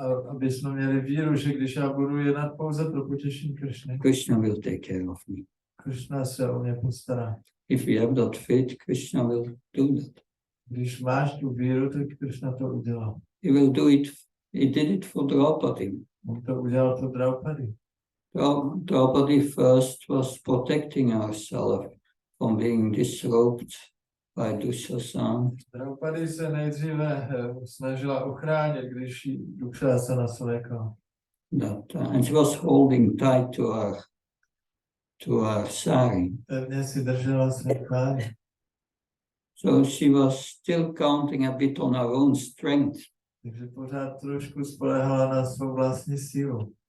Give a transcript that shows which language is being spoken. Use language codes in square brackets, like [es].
[cs] Aby jsme měli víru, že když já budu jednat pouze pro potěšení Krishny, [en] Krishna will take care of me. [cs] Krishna se o mě postará. [en] If we have that faith, Krishna will do that. [cs] Když máš tu víru, tak Krishna to udělá. [en] He will do it. He did it for Draupadi. [cs] On to udělal to Draupadi. [en] Draupadi first was protecting herself from being disrobed by Dushasana. [cs] Draupadi se nejdříve snažila ochránit, když jí Dushasana svlékal. [en] And she was holding tight to her sari. [cs] Pevně si držela své tváři. [en] So she was still counting a bit on her own strength. [cs] Takže pořád trošku spoléhala na svou vlastní sílu.